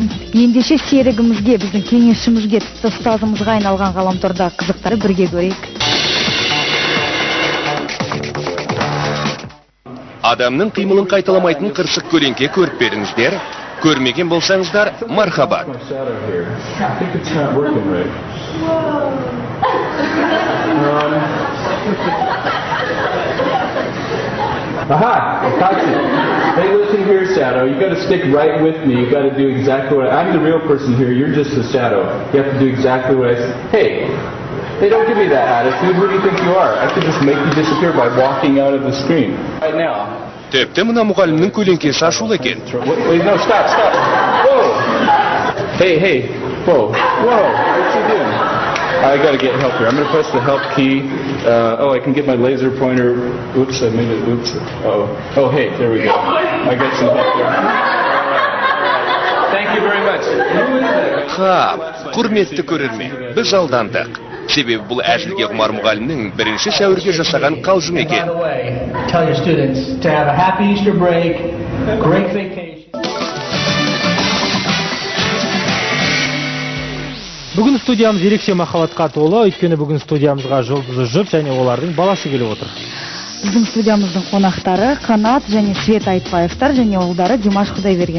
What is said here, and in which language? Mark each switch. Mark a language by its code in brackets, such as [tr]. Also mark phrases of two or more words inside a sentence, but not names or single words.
[kk] Ендеше серігімізге, біздің кеңесшімізге, тіпті ұстазымызға айналған ғаламторда қызықтары бірге көрейік. Адамның қимылын қайталамайтын қырсық көлеңке көріп беріңіздер. Көрмеген болсаңыздар, мархабат. [en] Aha! I caught you. Hey, listen here, Shadow. You got to stick right with me. You got to do exactly what I'm the real person here. You're just the shadow. You have to do exactly what I say. Hey, don't give me that attitude. Who do you think you are? I could just make you disappear by walking out of the screen right now. [kk] Тіпті мына мұғалімнің көлеңкесі ашулы екен. [en] Wait, no, stop. Whoa! Hey, whoa, what you doing? I gotta get help here. I'm gonna press the help key. I can get my laser pointer. Oops, I made it. Oops. Oh, hey, there we go. I got some help here. Thank you very much. Who is that? [kk] Құрметті көрермен, біз алдандық. Себебі бұл әжілге құмар мұғалімнің 1 сәуірге жасаған қалжың екен. [en] Tell your students to have a happy Easter break, great vacation. [kk] Бүгін студиямыз ерекше махаббатқа толы, өйткені бүгін студиямызға жұлдызды жұп және олардың баласы келіп отыр. Біздің студиямыздың қонақтары Қанат және Света Айтбаевтар және ұлдары Димаш Құдайберген.